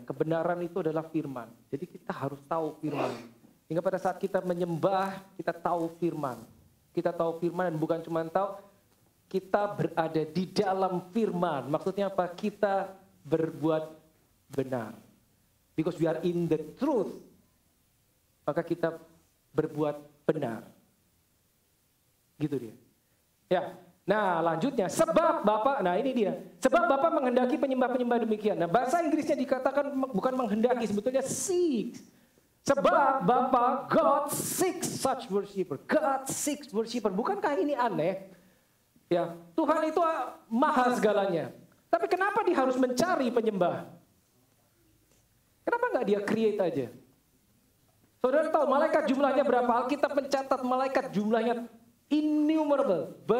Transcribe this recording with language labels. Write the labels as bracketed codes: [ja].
[id] Kebenaran itu adalah firman. Jadi kita harus tahu firman. Hingga pada saat kita menyembah, kita tahu firman. Kita tahu firman dan bukan cuma tahu, kita berada di dalam firman. Maksudnya apa? Kita berbuat benar. [en] Because we are in the truth. [id] Maka kita berbuat benar. Gitu dia. Ya. Nah, lanjutnya sebab Bapak, nah ini dia. Sebab Bapak menghendaki penyembah-penyembah demikian. Nah, bahasa Inggrisnya dikatakan bukan menghendaki, sebetulnya seek. Sebab Bapak, [en] God seeks such worshiper. God seeks worshiper. [id] Bukankah ini aneh? Ya, Tuhan itu maha segalanya. Tapi kenapa dia harus mencari penyembah? Kenapa nggak dia create aja? Saudara tahu malaikat jumlahnya berapa? Alkitab mencatat malaikat jumlahnya innumerable.